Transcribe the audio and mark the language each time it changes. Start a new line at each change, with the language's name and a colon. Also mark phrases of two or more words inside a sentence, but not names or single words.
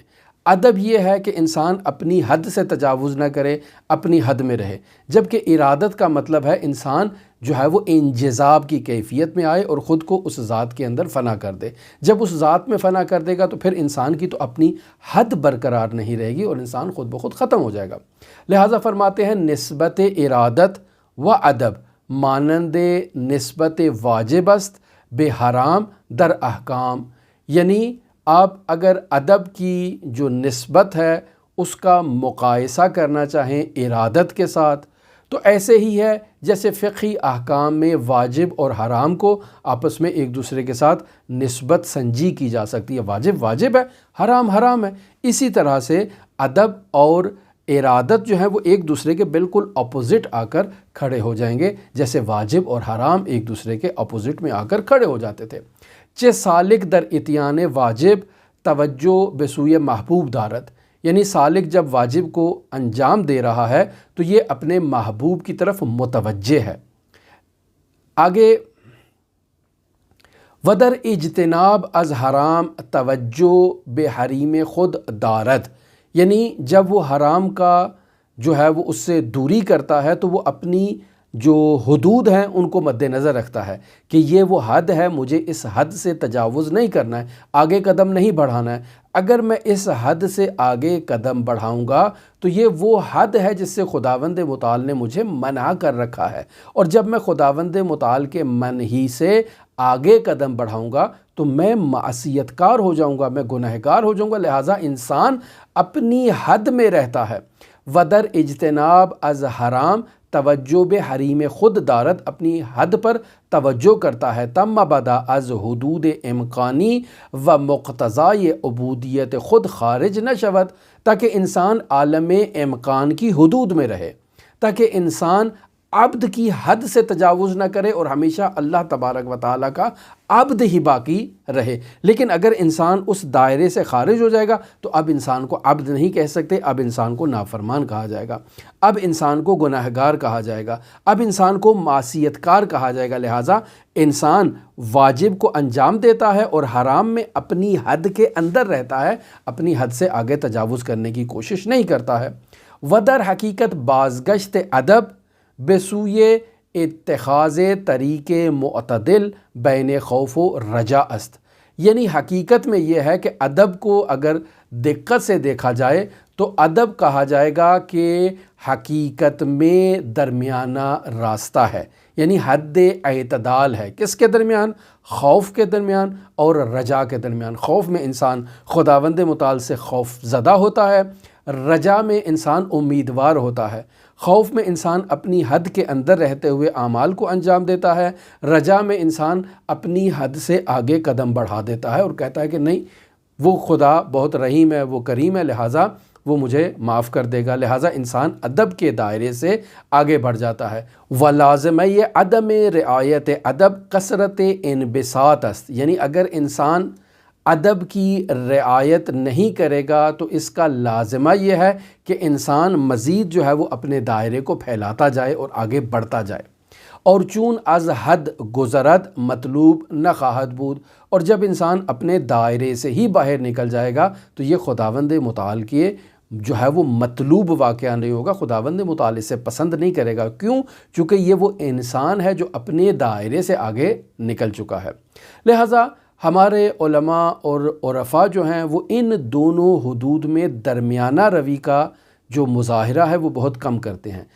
Urdu: ادب یہ ہے کہ انسان اپنی حد سے تجاوز نہ کرے، اپنی حد میں رہے، جبکہ ارادت کا مطلب ہے انسان جو ہے وہ انجذاب کی کیفیت میں آئے اور خود کو اس ذات کے اندر فنا کر دے۔ جب اس ذات میں فنا کر دے گا تو پھر انسان کی تو اپنی حد برقرار نہیں رہے گی اور انسان خود بخود ختم ہو جائے گا۔ لہٰذا فرماتے ہیں
Persian: نسبت ارادت و ادب مانند نسبت واجب است بے حرام در احکام،
Urdu: یعنی آپ اگر ادب کی جو نسبت ہے اس کا مقایسہ کرنا چاہیں ارادت کے ساتھ تو ایسے ہی ہے جیسے فقہی احکام میں واجب اور حرام کو آپس میں ایک دوسرے کے ساتھ نسبت سنجی کی جا سکتی ہے، واجب واجب ہے، حرام حرام ہے۔ اسی طرح سے ادب اور ارادت جو ہے وہ ایک دوسرے کے بالکل اپوزٹ آ کر کھڑے ہو جائیں گے، جیسے واجب اور حرام ایک دوسرے کے اپوزٹ میں آ کر کھڑے ہو جاتے تھے۔
Persian: چہ سالک در اتیان واجب توجہ بسوئے محبوب دارت،
Urdu: یعنی سالک جب واجب کو انجام دے رہا ہے تو یہ اپنے محبوب کی طرف متوجہ ہے۔ آگے
Persian: ودر اجتناب از حرام توجہ بے حریم خود دارد،
Urdu: یعنی جب وہ حرام کا جو ہے وہ اس سے دوری کرتا ہے تو وہ اپنی جو حدود ہیں ان کو مد نظر رکھتا ہے کہ یہ وہ حد ہے، مجھے اس حد سے تجاوز نہیں کرنا ہے، آگے قدم نہیں بڑھانا ہے۔ اگر میں اس حد سے آگے قدم بڑھاؤں گا تو یہ وہ حد ہے جس سے خداوند متعال نے مجھے منع کر رکھا ہے، اور جب میں خداوند متعال کے منہی سے آگے قدم بڑھاؤں گا تو میں معصیت کار ہو جاؤں گا، میں گنہگار ہو جاؤں گا۔ لہٰذا انسان اپنی حد میں رہتا ہے۔
Persian: ودر اجتناب از حرام توجہ بے حریم خود دارت،
Urdu: اپنی حد پر توجہ کرتا ہے۔
Persian: تم بدا از حدود امکانی و مقتضای عبودیت خود خارج نہ شود،
Urdu: تاکہ انسان عالم امکان کی حدود میں رہے، تاکہ انسان عبد کی حد سے تجاوز نہ کرے اور ہمیشہ اللہ تبارک و تعالیٰ کا عبد ہی باقی رہے۔ لیکن اگر انسان اس دائرے سے خارج ہو جائے گا تو اب انسان کو عبد نہیں کہہ سکتے، اب انسان کو نافرمان کہا جائے گا، اب انسان کو گناہگار کہا جائے گا، اب انسان کو معصیت کار کہا جائے گا۔ لہٰذا انسان واجب کو انجام دیتا ہے اور حرام میں اپنی حد کے اندر رہتا ہے، اپنی حد سے آگے تجاوز کرنے کی کوشش نہیں کرتا ہے۔
Persian: ودر حقیقت بازگشت ادب بسوئے اتخاذ طریق معتدل بین خوف و رجا است،
Urdu: یعنی حقیقت میں یہ ہے کہ ادب کو اگر دقت سے دیکھا جائے تو ادب کہا جائے گا کہ حقیقت میں درمیانہ راستہ ہے، یعنی حد اعتدال ہے۔ کس کے درمیان؟ خوف کے درمیان اور رجا کے درمیان۔ خوف میں انسان خداوند متعال سے خوف زدہ ہوتا ہے، رجا میں انسان امیدوار ہوتا ہے۔ خوف میں انسان اپنی حد کے اندر رہتے ہوئے اعمال کو انجام دیتا ہے، رجا میں انسان اپنی حد سے آگے قدم بڑھا دیتا ہے اور کہتا ہے کہ نہیں، وہ خدا بہت رحیم ہے، وہ کریم ہے، لہٰذا وہ مجھے معاف کر دے گا۔ لہٰذا انسان ادب کے دائرے سے آگے بڑھ جاتا ہے۔
Persian: وَلَازِمَ عدم رعایت ادب کثرت انبساط است،
Urdu: یعنی اگر انسان ادب کی رعایت نہیں کرے گا تو اس کا لازمہ یہ ہے کہ انسان مزید جو ہے وہ اپنے دائرے کو پھیلاتا جائے اور آگے بڑھتا جائے۔
Persian: اور چون از حد گزرد مطلوب نہ خواہد بود،
Urdu: اور جب انسان اپنے دائرے سے ہی باہر نکل جائے گا تو یہ خداوند متعال کے جو ہے وہ مطلوب واقعہ نہیں ہوگا، خداوند متعال سے پسند نہیں کرے گا۔ کیوں؟ چونکہ یہ وہ انسان ہے جو اپنے دائرے سے آگے نکل چکا ہے۔ لہٰذا ہمارے علماء اور عرفاء جو ہیں وہ ان دونوں حدود میں درمیانہ روی کا جو مظاہرہ ہے وہ بہت کم کرتے ہیں۔